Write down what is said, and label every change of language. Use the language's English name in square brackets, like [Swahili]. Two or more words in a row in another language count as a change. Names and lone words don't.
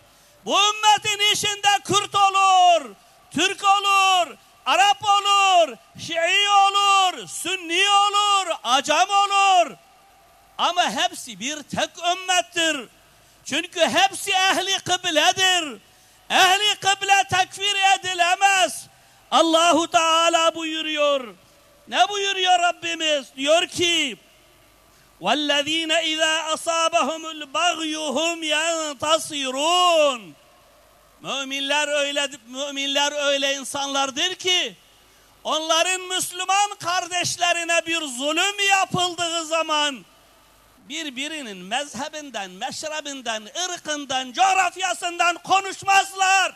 [Turkish] Bu ümmetin içinde Kürt olur, Türk olur, Arap olur, Şii olur, Sünni olur, Acem olur. Ama hepsi bir tek ümmettir. Çünkü hepsi ehli kıbledir. Ehli kıble tekfir edilemez. Allahu Teala buyuruyor. Ne buyuruyor Rabbimiz? Diyor ki [Arabic] وَالَّذ۪ينَ اِذَا أَصَابَهُمُ الْبَغْيُ هُمْ يَنْتَصِرُونَ [Turkish] Müminler öyle insanlardır ki onların Müslüman kardeşlerine bir zulüm yapıldığı zaman birbirinin mezhebinden, meşrebinden, ırkından, coğrafyasından konuşmazlar.